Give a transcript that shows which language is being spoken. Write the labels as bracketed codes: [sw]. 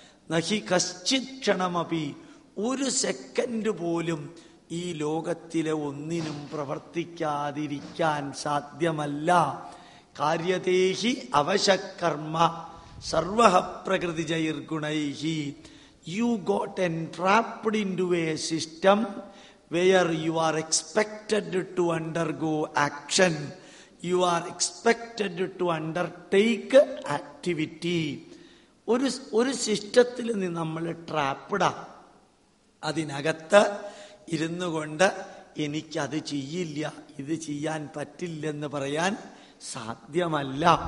[sa] നഹി കശ്ചിത് ക്ഷണമപി, [ml] ഒരു സെക്കൻഡ് പോലും ഈ ലോകത്തിലെ ഒന്നിനും പ്രവർത്തിക്കാതിരിക്കാൻ സാധ്യമല്ല. [sa] കാര്യദേഹി അവശകർമ്മ സർവഃ പ്രകൃതിജൈർഗുണൈഹി. [en] You got entrapped into a system where you are expected to undergo action. You are expected to undertake activity. [ml] ഒരു സിസ്റ്റത്തിൽ നമ്മൾ ട്രാപ്പിടാം. അതിനകത്ത് ഇരുന്നു കൊണ്ട് എനിക്കത് ചെയ്യില്ല, ഇത് ചെയ്യാൻ പറ്റില്ലെന്ന് പറയാൻ സാധ്യമല്ല.